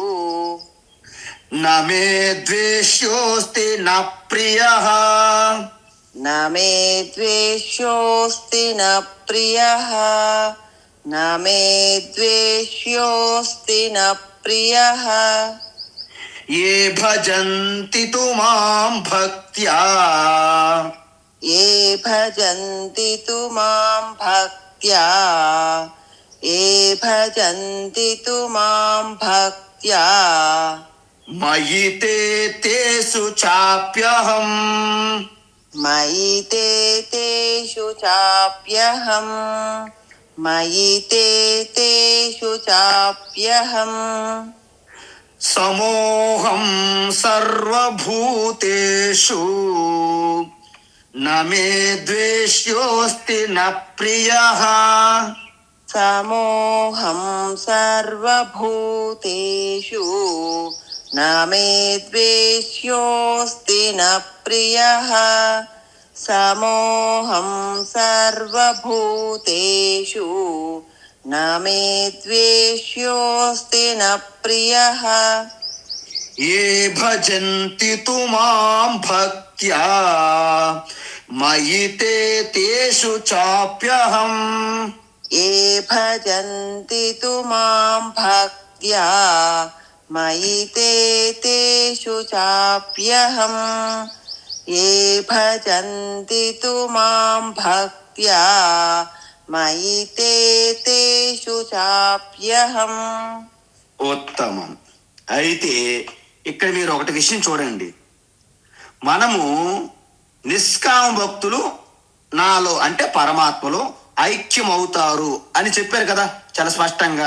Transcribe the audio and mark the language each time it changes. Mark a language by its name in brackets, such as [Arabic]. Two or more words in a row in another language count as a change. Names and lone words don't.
[Sanskrit] న మే ద్వేష్యోస్తి న ప్రియః, న మే ద్వేష్యోస్తి న ప్రియః, న మే ద్వేష్యోస్తి న ప్రియః. ఏ భజంతి తు మాం భక్త్యా, ఏ భజంతి తు మాం భక్త్యా, ఏ భజంతి తు మాం భక్త్యా. మయి తే తేషు చాప్యహం, మయి తే తేషు చాప్యహం, మయి తే తేషు చాప్యహం. సమోహం సర్వభూతేషు, న మే ద్వేష్యోస్తి న ప్రియః. సమోహం సర్వభూతేషు, న మే ద్వేష్యోస్తి న ప్రియః. సమోహం సర్వభూతేషు, న మే ద్వేష్యోస్తి న ప్రియః. ఏ భజంతి తు మాం భక్త్యా మయి తే తేషు చాప్యహం. ఏ భజంతి తు మాం భక్త్యా మయి తే తేషు చాప్యహం. ఏ భజంతి తు మాం భక్త్యా మయి తే తేషు చాప్యహం. [Telugu] ఉత్తమం. అయితే ఇక్కడ మీరు ఒకటి విషయం చూడండి. మనము నిష్కామ భక్తులు నాలో అంటే పరమాత్మలో ఐక్యం అవుతారు అని చెప్పారు కదా చాలా స్పష్టంగా.